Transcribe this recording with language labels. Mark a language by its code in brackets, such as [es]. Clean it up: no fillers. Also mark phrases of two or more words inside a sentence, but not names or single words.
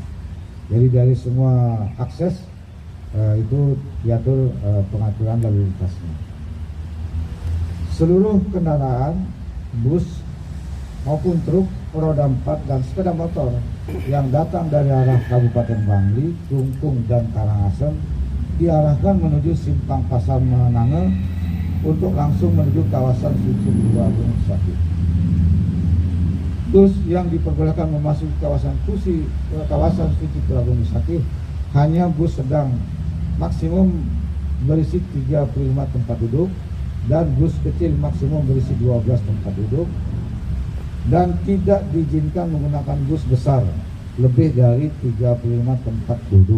[id] Jadi dari semua akses itu diatur pengaturan lalu lintasnya. Seluruh kendaraan, bus maupun truk, roda 4 dan sepeda motor yang datang dari arah Kabupaten Bangli, Klungkung, dan Karangasem diarahkan menuju Simpang Pasar Menange untuk langsung menuju kawasan suci Pura Agung Besakih. Bus yang diperbolehkan memasuki kawasan suci Pura Agung Besakih hanya bus sedang, maksimum berisi 35 tempat duduk dan bus kecil maksimum berisi 12 tempat duduk, dan tidak diizinkan menggunakan bus besar lebih dari 35 tempat duduk.